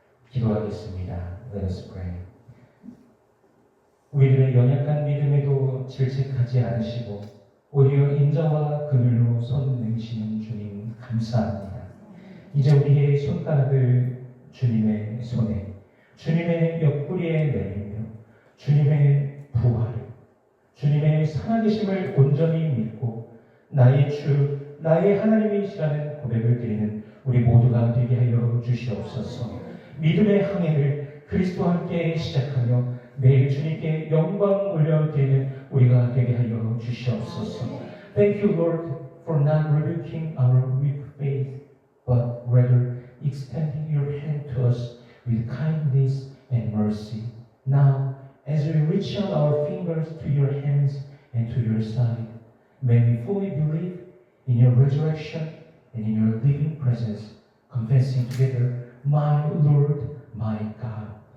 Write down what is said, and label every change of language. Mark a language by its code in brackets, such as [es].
[ko] 기도하겠습니다. [en] Let us pray. [ko] 우리들의 연약한 믿음에도 질책하지 않으시고 오히려 인자와 그늘로 손 내미시는 주님 감사합니다. 이제 우리의 손가락을 주님의 손에 주님의 옆구리에 내밀며 주님의 부활을 주님의 살아계심을 온전히 믿고 나의 주 나의 하나님이시라는 고백을 드리는 우리 모두가 되게 하여 주시옵소서. 믿음의 항해를 그리스도와 함께 시작하며 매일 주님께 영광 올려드리는 우리가 되게 하여 주시옵소서. [en] Thank you, Lord, for not rebuking our weak faith, but rather extending your hand to us with kindness and mercy. Now, as we reach out our fingers to your hands and to your side, may we fully believe in your resurrection and in your living presence, confessing together, my Lord, my God.